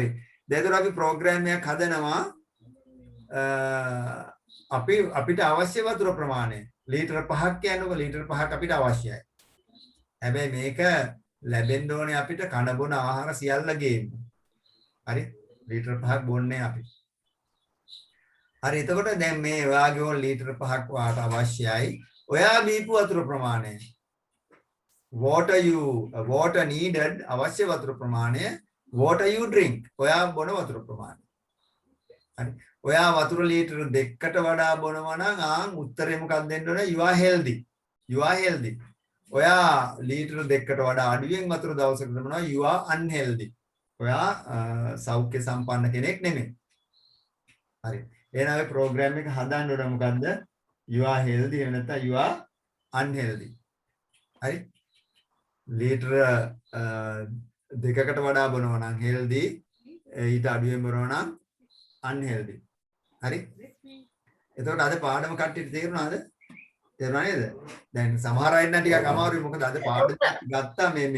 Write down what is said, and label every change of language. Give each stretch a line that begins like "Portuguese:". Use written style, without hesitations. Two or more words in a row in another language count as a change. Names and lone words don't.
Sinhala: දැන් අපි ප්‍රෝග්‍රෑම් එකක් හදනවා අපිට අවශ්‍ය වතුර ප්‍රමාණය ලීටර් 5ක් කියනකො ලීටර් 5ක් අපිට අවශ්‍යයි. හැබැයි මේක ලැබෙන්න ඕනේ අපිට කන බොන ආහාර සියල්ලගේම. හරි? ලීටර් 5ක් බොන්නේ අපි. හරි එතකොට දැන් මේ ඔයාගේ ඕන ලීටර් 5ක් වාට අවශ්‍යයි. ඔයා බීපු වතුර ප්‍රමාණය
English: water needed
Sinhala: අවශ්‍ය වතුර ප්‍රමාණය
English: water you drink
Sinhala: ඔයා බොන වතුර ප්‍රමාණය. හරි. ඔයා වතුර ලීටර් 2කට වඩා බොනවා නම් උත්තරේ මොකක්ද දෙන්න ඕන?
English: you are healthy. you are healthy.
Sinhala: ඔයා ලීටර් 2කට වඩා අඩුවෙන් වතුර දවසකට බොනවා
English: you are unhealthy.
Sinhala: ඔයා සෞඛ්‍ය සම්පන්න කෙනෙක් නෙමෙයි. හරි. එහෙනම් අපි ප්‍රෝග්‍රෑම් එක හදන්න ඕන මොකද්ද?
English: you are healthy
Sinhala: එහෙම නැත්නම්
English: you are unhealthy.
Sinhala: හරි? ලීටර දෙකකට වඩා බොනවා නම් healthy ඊට අඩුවෙන් බොනවා නම් unhealthy හරි එතකොට අද පාඩම කට්ටියට තේරුණාද තේරුණා නේද දැන් සමහර අය නම් ටිකක් අමාරුයි මොකද අද පාඩම ගත්තා මේ